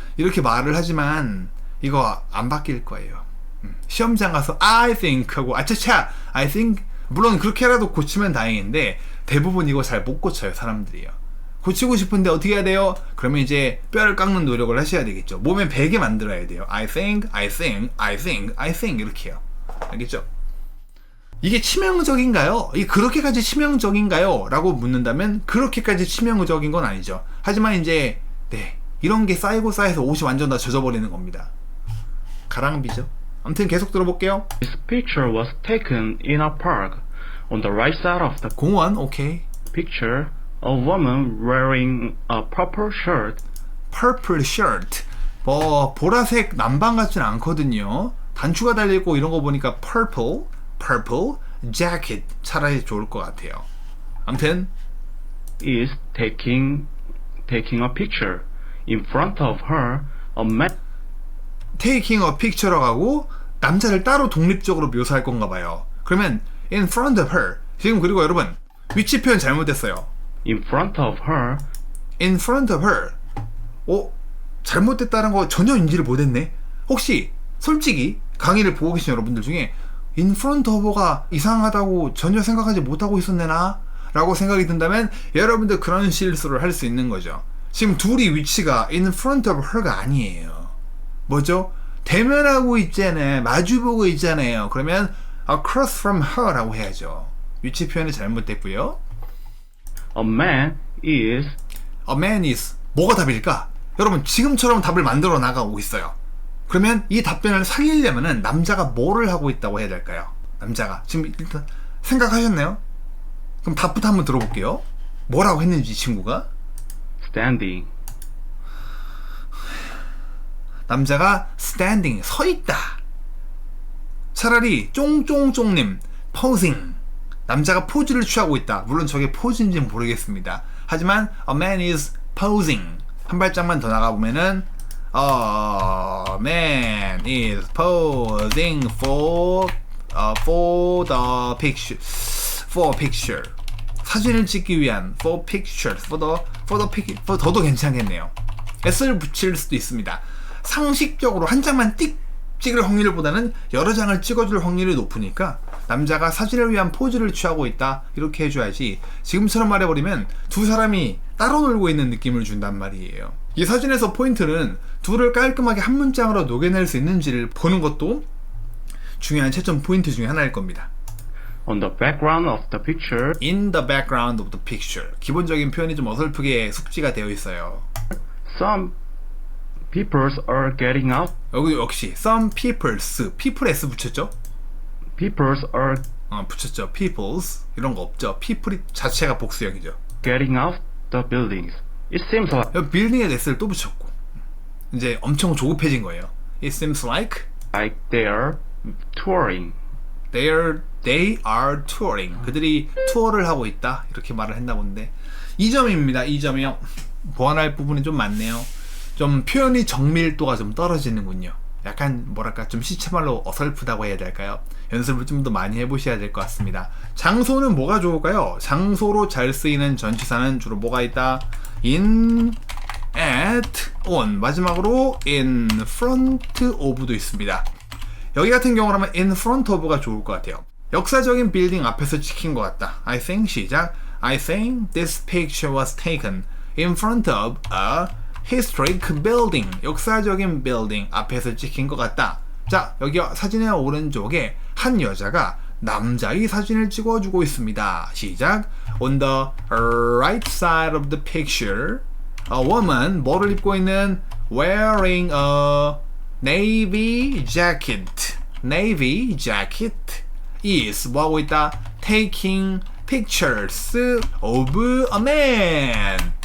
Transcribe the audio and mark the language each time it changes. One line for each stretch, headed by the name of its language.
Korean: 이렇게 말을 하지만 이거 안 바뀔 거예요. 시험장 가서
English: I think
Korean: 하고 아차차 I think 물론 그렇게라도 고치면 다행인데 대부분 이거 잘 못 고쳐요. 사람들이요. 고치고 싶은데 어떻게 해야 돼요? 그러면 이제 뼈를 깎는 노력을 하셔야 되겠죠. 몸에 베게 만들어야 돼요.
English: I think, I think, I think, I think
Korean: 이렇게요. 알겠죠? 이게 치명적인가요? 이게 그렇게까지 치명적인가요? 라고 묻는다면 그렇게까지 치명적인 건 아니죠. 하지만 이제 이런 게 쌓이고 쌓여서 옷이 완전 다 젖어버리는 겁니다. 가랑비죠. 아무튼 계속 들어볼게요.
English: this picture was taken in a park. On the right side of the
Korean: 공원 오케이.
English: picture, a woman wearing a purple shirt Purple shirt.
Korean: 보라색 남방 같진 않거든요. 단추가 달려있고 이런 거 보니까
English: purple jacket
Korean: 차라리 좋을 것 같아요. 아무튼
English: is taking a picture. In front of her, a man
Korean: taking a picture라고 하고 남자를 따로 독립적으로 묘사할 건가 봐요. 그러면
English: in front of her.
Korean: 지금 그리고 여러분 위치 표현 잘못됐어요.
English: in front of her in front of her.
Korean: 잘못됐다는 거 전혀 인지를 못했네. 혹시 솔직히 강의를 보고 계신 여러분들 중에
English: in front of her
Korean: 가 이상하다고 전혀 생각하지 못하고 있었네나? 라고 생각이 든다면 여러분들 그런 실수를 할 수 있는 거죠. 지금 둘이 위치가
English: in front of her
Korean: 가 아니에요. 뭐죠? 대면하고 있잖아요. 마주보고 있잖아요. 그러면
English: across from her
Korean: 라고 해야죠. 위치 표현이 잘못됐고요.
English: a man is A man is
Korean: 뭐가 답일까? 여러분 지금처럼 답을 만들어 나가고 있어요. 그러면 이 답변을 살리려면은 남자가 뭐를 하고 있다고 해야 될까요? 남자가 지금 일단 생각하셨나요? 그럼 답부터 한번 들어볼게요. 뭐라고 했는지 친구가
English: standing.
Korean: 남자가 standing 서 있다. 차라리 쫑쫑쫑님 posing 남자가 포즈를 취하고 있다. 물론 저게 포즈인지는 모르겠습니다. 하지만
English: a man is posing
Korean: 한 발짝만 더 나가보면은
English: a man is posing for for the picture. For picture.
Korean: 사진을 찍기 위한
English: for pictures.
Korean: for 더도 괜찮겠네요. s를 붙일 수도 있습니다. 상식적으로 한 장만 띡 찍을 확률보다는 여러 장을 찍어줄 확률이 높으니까 남자가 사진을 위한 포즈를 취하고 있다 이렇게 해줘야지 지금처럼 말해버리면 두 사람이 따로 놀고 있는 느낌을 준단 말이에요. 이 사진에서 포인트는 둘을 깔끔하게 한 문장으로 녹여낼 수 있는지를 보는 것도 중요한 채점 포인트 중에 하나일 겁니다.
English: On the background of the picture, In the background of the picture.
Korean: 기본적인 표현이 좀 어설프게 숙지가 되어 있어요.
English: some people are getting out.
Korean: 여기 역시 some people's people s 붙였죠?
English: People are
Korean: 붙였죠. people's 이런 거 없죠. people 자체가 복수형이죠.
English: getting out the buildings. It seems like
Korean: 여기 빌딩에 s를 또 붙였고 이제 엄청 조급해진 거예요.
English: It seems like they are touring. they are touring.
Korean: 그들이 투어를 하고 있다 이렇게 말을 했나 본데 2점입니다. 2점이요. 보완할 부분이 좀 많네요. 좀 표현이 정밀도가 좀 떨어지는군요. 약간 뭐랄까 좀 시체말로 어설프다고 해야 될까요? 연습을 좀 더 많이 해보셔야 될 것 같습니다. 장소는 뭐가 좋을까요? 장소로 잘 쓰이는 전치사는 주로 뭐가 있다?
English: in, at, on.
Korean: 마지막으로 in front of도 있습니다. 여기 같은 경우라면
English: in front of
Korean: 가 좋을 것 같아요. 역사적인 빌딩 앞에서 찍힌 것 같다.
English: I think
Korean: 시작.
English: I think this picture was taken in front of a historic building.
Korean: 역사적인 빌딩 앞에서 찍힌 것 같다. 자, 여기 사진의 오른쪽에 한 여자가 남자의 사진을 찍어주고 있습니다. 시작.
English: On the right side of the picture, a woman,
Korean: 뭐를 입고 있는
English: wearing a navy jacket. Navy jacket is
Korean: 뭐하고 있다?
English: Taking pictures of a man.